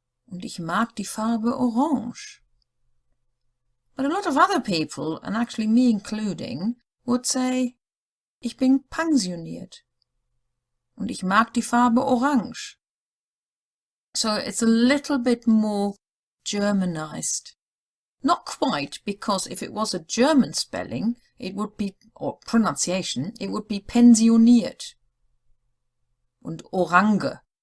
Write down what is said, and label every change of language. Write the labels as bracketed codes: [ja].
[de] Und ich mag die Farbe orange. [en] But a lot of other people, and actually me including, would say, [de] ich bin pensioniert. Und ich mag die Farbe orange. [en] So it's a little bit more Germanized. Not quite, because if it was a German spelling, it would be, or pronunciation, it would be pensioniert. [de] Und orange.